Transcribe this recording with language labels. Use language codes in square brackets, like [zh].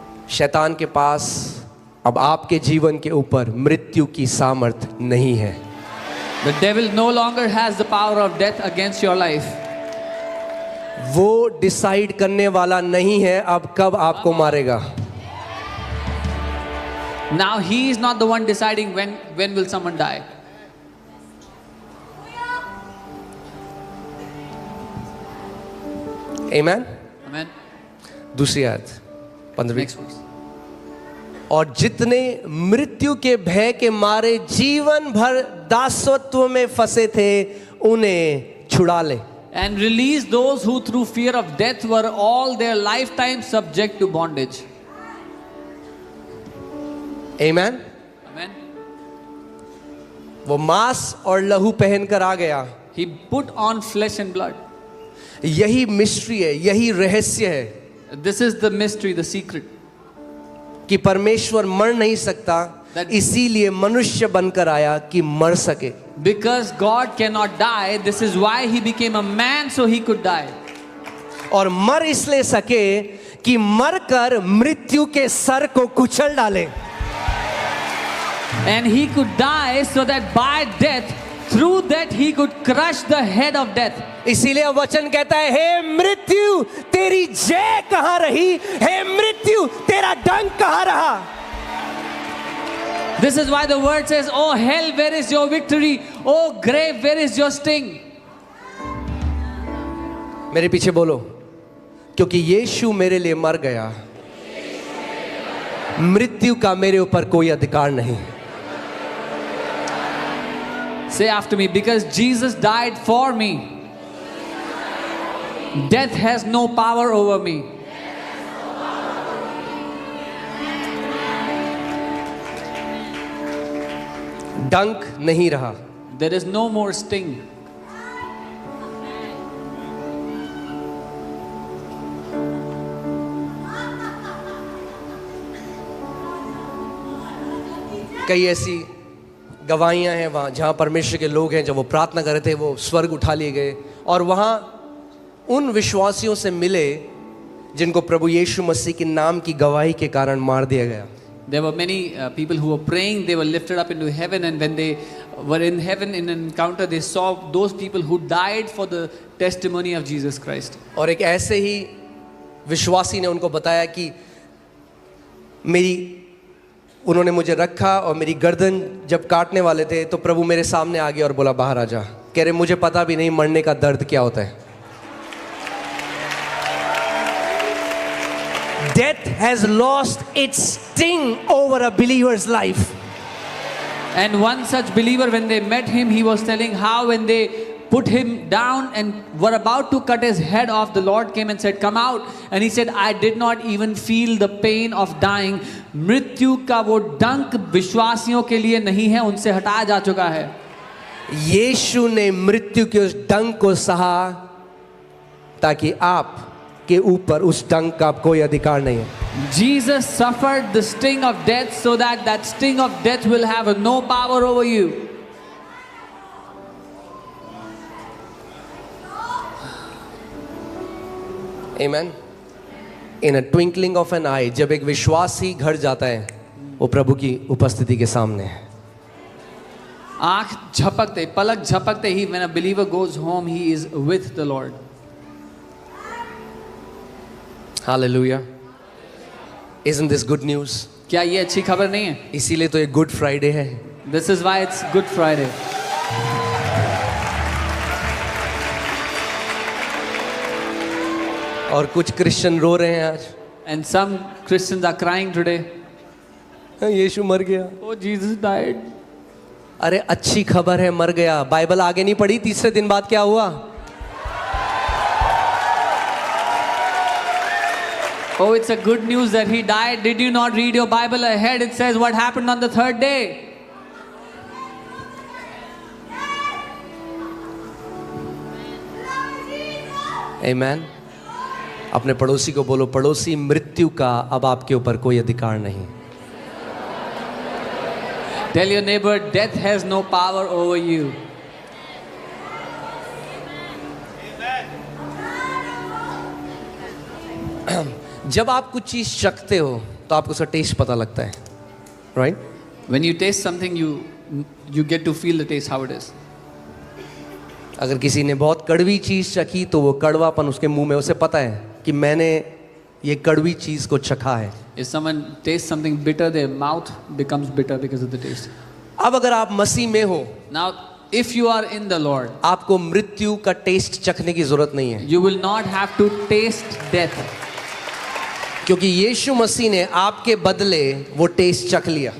[hi] शैतान के पास अब आपके जीवन के ऊपर मृत्यु की सामर्थ नहीं है. [en] The devil no longer has the power of death against your life. [hi] वो डिसाइड करने वाला नहीं है अब कब आपको मारेगा. [en] Now he is not the one deciding when will someone die. Amen. Amen. [hi] दूसरी आयत 15. [en] Next verse. [hi] और जितने मृत्यु के भय के मारे जीवन भर दासत्व में फंसे थे उन्हें छुड़ा ले. [en] And release those who through fear of death were all their lifetime subject to bondage. Amen. Amen. [hi] वो मांस और लहू पहनकर आ गया। [en] He put on flesh and blood. [hi] यही मिस्ट्री है, यही रहस्य है [en] This is the mystery, the secret. [hi] कि परमेश्वर मर नहीं सकता, इसीलिए मनुष्य बनकर आया कि मर सके। [en] Because God cannot die, this is why he became a man so he could die. [hi] और मर इसलिए सके कि मरकर मृत्यु के सर को कुचल डाले। [en] And he could die so that by death, through that he could crush the head of death. [hi] इसीलिए वचन कहता है, हे मृत्यु तेरी जय कहां रही, हे मृत्यु तेरा डंक कहां रहा। [en] This is why the word says, oh hell, where is your victory? Oh grave, where is your sting? [hi] मेरे पीछे बोलो, क्योंकि यीशु मेरे लिए मर गया, मृत्यु का मेरे ऊपर कोई अधिकार नहीं। [en] Say after me, because Jesus died for me, death has no power over me. [hi] डंक नहीं रहा। [en] There is no more sting. [hi] कई ऐसी गवाहियां हैं वहाँ जहाँ परमेश्वर के लोग हैं, जब वो प्रार्थना कर रहे थे वो स्वर्ग उठा लिए गए और वहाँ उन विश्वासियों से मिले जिनको प्रभु यीशु मसीह के नाम की गवाही के कारण मार दिया गया। [en] There were many people who were praying, they were lifted up into heaven, and when they were in heaven in an encounter, they saw those people who died for the testimony of Jesus Christ. [hi] और एक ऐसे ही विश्वासी ने उनको बताया कि उन्होंने मुझे रखा और मेरी गर्दन जब काटने वाले थे तो प्रभु मेरे सामने आ गया और बोला बाहर आ जा। कह रहे मुझे पता भी नहीं मरने का दर्द क्या होता है। [en] Death has lost its sting over a believer's life. And one such believer, when they met him, he was telling how when they put him down and were about to cut his head off, the Lord came and said, come out. And he said, I did not even feel the pain of dying. [hi] मृत्यु का वो डंक विश्वासियों के लिए नहीं है, उनसे हटाया जा चुका है। यीशु ने मृत्यु के उस डंक को सहा ताकि आप के ऊपर उस डंक का कोई अधिकार नहीं है। [en] Jesus suffered the sting of death so that that sting of death will have no power over you. Amen. In a twinkling of an eye, [hi] जब एक विश्वासी घर जाता है वो प्रभु की उपस्थिति के सामने है। आँख झपकते, पलक झपकते ही, [en] when a believer goes home, he is with the Lord. Hallelujah. Isn't this good news? [hi] क्या ये अच्छी खबर नहीं है? इसीलिए तो ये गुड फ्राइडे है। [en] This is why it's Good Friday. [hi] और कुछ क्रिश्चियन रो रहे हैं आज। [en] And some Christians are crying today. [hi] यीशु मर गया। [en] Oh, Jesus died. [hi] अरे अच्छी खबर है, मर गया। बाइबल आगे नहीं पढ़ी, तीसरे दिन बाद क्या हुआ? [en] Oh, it's a good news that he died. Did you not read your Bible ahead? It says what happened on the third day. Amen. [hi] अपने पड़ोसी को बोलो, पड़ोसी मृत्यु का अब आपके ऊपर कोई अधिकार नहीं। [en] Tell your neighbor, death has no power over you. [hi] जब आप कुछ चीज चखते हो तो आपको उसका टेस्ट पता लगता है, right? [en] When you taste something, you get to feel the taste how it is. [hi] अगर किसी ने बहुत कड़वी चीज चखी तो वो कड़वापन उसके मुंह में, उसे पता है कि मैंने ये कड़वी चीज को चखा है। [en] If someone tastes something bitter, their mouth becomes bitter because of the taste. [hi] अब अगर आप मसीह में हो, [en] Now, if you are in the Lord, [hi] आपको मृत्यु का टेस्ट चखने की जरूरत नहीं है, [en] you will not have to taste death. [hi] क्योंकि यीशु मसीह ने आपके बदले वो टेस्ट चख लिया।